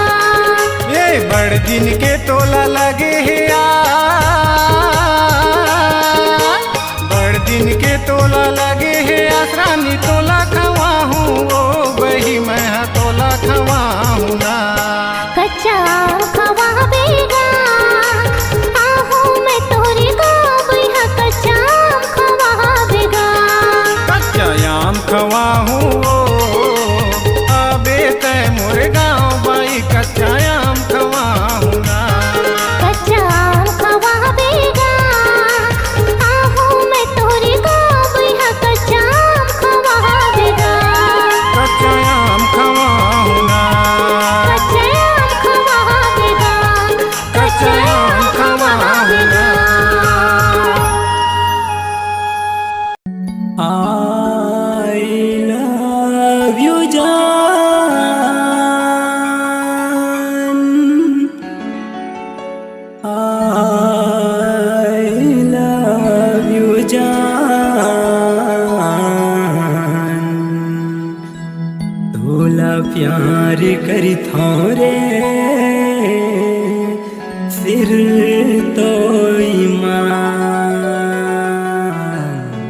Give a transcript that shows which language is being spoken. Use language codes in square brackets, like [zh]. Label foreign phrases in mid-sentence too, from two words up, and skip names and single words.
[hne] ये बड़ दिन के तोला लगे है बड़ दिन के तोला लगे है आसरानी तोला खवा हूँ वो बही मैं तोला खवा हूँ ना। कच्चा आम खवावेगा आहूँ मैं तोरे गाँव बैहा कच्चा आम खवावेगा। कच्चा आम खवा हूँ आबे तय मोर गाँव बाई कच्चा आम खवा हूँ ना। कच्चा आम खवावेगा आहूँ मैं तोरे गाँव बैहा कच्चा आम खवावेगा। कच्चा आम खवा हूँ ना। कच्चा आम खवावेगा। कच्चा आम खवा हूँ ना। [en] I love you जान, I love you जान। [hne] तोला प्यार करी थोरे फिर तो ईमान।